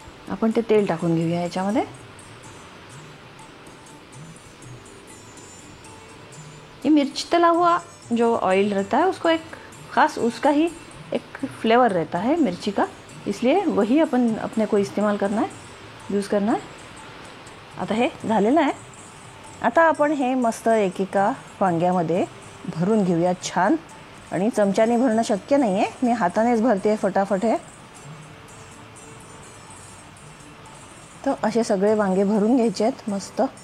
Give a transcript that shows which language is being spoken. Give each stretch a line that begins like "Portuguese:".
Marathi: आपण ते तेल टाकून घेऊया याच्यामध्ये.
Hindi: ये मिर्च तला हुआ जो ऑयल रहता है उसको एक ख़ास उसका ही एक फ्लेवर रहता है मिर्ची का, इसलिए वही अपन अपने को इस्तेमाल करना है, यूज़ करना है.
Marathi: आता हे झालेलं आहे. आता आपण हे मस्त एकेका वांग्यामध्ये भरून घेऊया छान. आणि चमच्याने भरणं शक्य नाही आहे, मी हातानेच भरते फटाफट हे. तर असे सगळे वांगे भरून घ्यायचे आहेत मस्त.